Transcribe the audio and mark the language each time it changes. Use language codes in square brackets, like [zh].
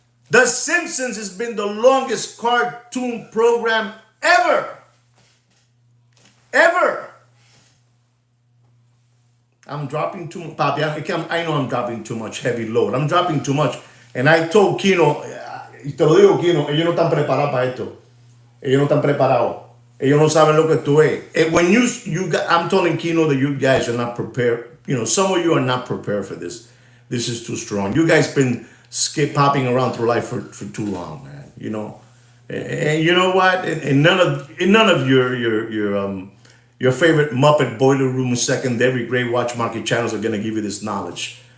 [en] The Simpsons has been the longest cartoon program ever. I'm dropping too much. Papi, I know I'm dropping too much heavy load. I'm dropping too much. And I told Kino, [es] y te lo digo, Kino, ellos no están preparados para esto. Ellos no están preparados. Ellos no saben lo que tú es. [en] I'm telling Kino that you guys are not prepared. Some of you are not prepared for this. This is too strong. You guys been skip hopping around through life for too long, man. And you know what? And none of your favorite Muppet Boiler Room secondary grade watch market channels are gonna give you this knowledge.